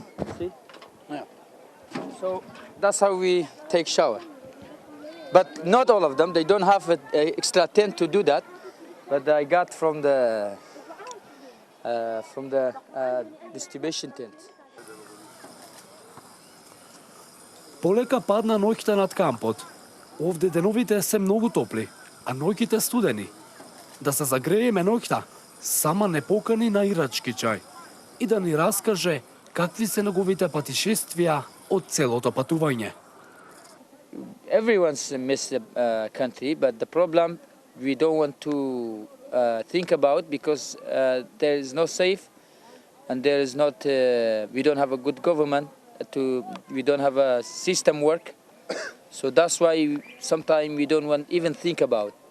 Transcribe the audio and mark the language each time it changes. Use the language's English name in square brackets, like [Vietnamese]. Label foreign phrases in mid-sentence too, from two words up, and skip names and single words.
[English] See? Yeah. So that's how we take shower. But not all of them. They don't have an extra tent to do that. But I got from the distribution tent. [Macedonian] Полека падна ноќта над кампот. Овде деновите се многу топли, а ноќите студени. Да се загрееме ноќта, сама не покани на ирачки чај и да ни раскаже какви се неговите патишествија од целото патување. [English] Everyone's miss the country, but the problem we don't want to think about because there is no safe and there is not. We don't have a good government. We don't have a system work, so that's why sometimes we don't want even think about.